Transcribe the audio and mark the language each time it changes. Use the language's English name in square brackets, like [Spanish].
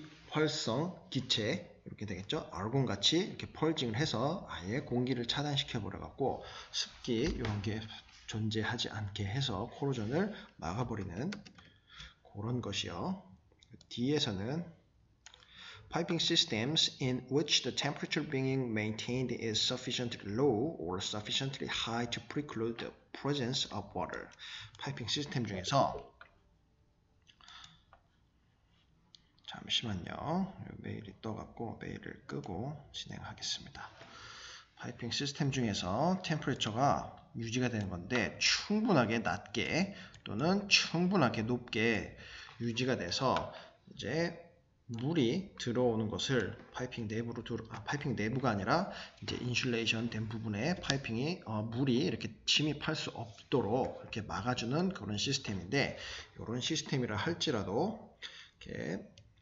[Korean] 활성 기체 이렇게 되겠죠. 아르곤같이 이렇게 펄징을 해서 아예 공기를 차단시켜 버려 갖고 습기 이런 게 존재하지 않게 해서 코로전을 막아버리는 그런 것이요. [English] D에서는 piping systems in which the temperature being maintained is sufficiently low or sufficiently high to preclude the presence of water. [Korean] 파이핑 시스템 중에서 잠시만요. 메일이 떠갖고 메일을 끄고 진행하겠습니다. 파이핑 시스템 중에서 템퍼레처가 유지가 되는 건데 충분하게 낮게 또는 충분하게 높게 유지가 돼서 이제 물이 들어오는 것을 파이핑 내부로 파이핑 내부가 아니라 이제 인슐레이션 된 부분에 파이핑이 물이 이렇게 침입할 수 없도록 이렇게 막아주는 그런 시스템인데 이런 시스템이라 할지라도 이렇게